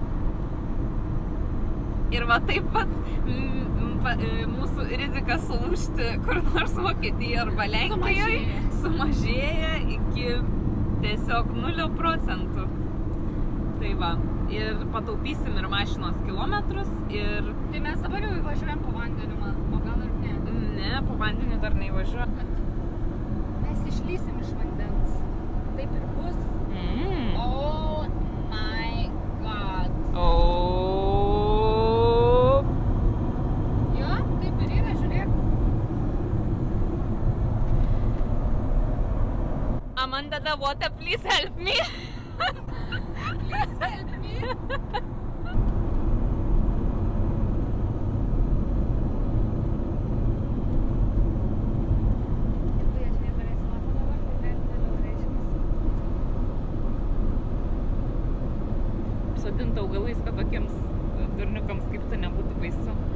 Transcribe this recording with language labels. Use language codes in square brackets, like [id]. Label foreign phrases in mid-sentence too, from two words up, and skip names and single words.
[lt] Ir va taip pat mūsų rizika sulūžti kur nors Vokietijoje arba Lenkijoje sumažėja iki tiesiog 0%. Tai va, ir pataupysim ir mašinos kilometrus ir... Tai mes dabar jau įvažiuojam po vandeniu, o gal ir ne? Ne, po vandeniu dar neįvažiuojam. Mes išlysim iš vandens. Taip ir bus. [en] Oh my god. [lt] Jo, taip ir yra, žiūrėk. [en] Amanda, the water, please help me. Please help me. [lt] Sodinta augalais, kad tokiems durniukams kaip tu nebūtų baisu.